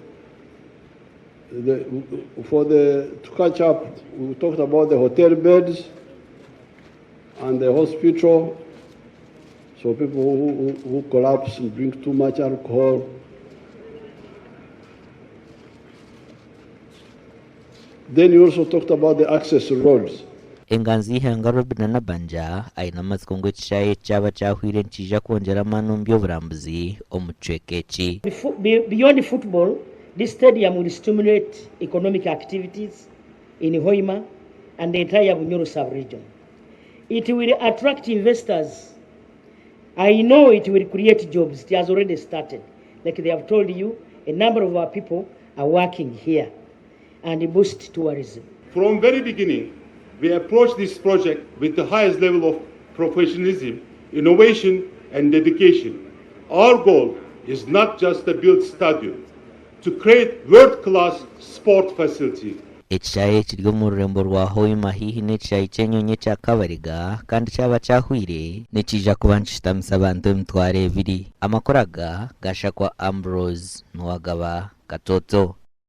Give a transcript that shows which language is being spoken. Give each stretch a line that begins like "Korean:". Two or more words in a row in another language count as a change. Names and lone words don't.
English: To catch up, we talked about the hotel beds and the hospital. So people who collapse and drink too much alcohol. Then you also talked about the access roads.
Nyankole: Enganzi hangaro binana banja aina mazikongo ekishayi kyaba kyahwire nkija kwongera amaani by'oburambuzi omu kicweka eki.
English: Beyond football, this stadium will stimulate economic activities in Hoima and the entire Bunyoro sub-region. It will attract investors. I know it will create jobs. It has already started. Like they have told you, a number of our people are working here and boost tourism. From very beginning, we approached this project with the highest level of professionalism, innovation, and dedication. Our goal is not just to build stadium, to create world-class sport facility.
Nyankole: Ekishayi kiri omu rurembo rwa Hoima hihi n'ekishayi ky'enyonyi kya Kabariga kandi kyaba kyahwire nikija kuba nikishitamisa abantu emitwaro 2. Amakuru aga gashakwa Ambrose Nwagaba Katoto.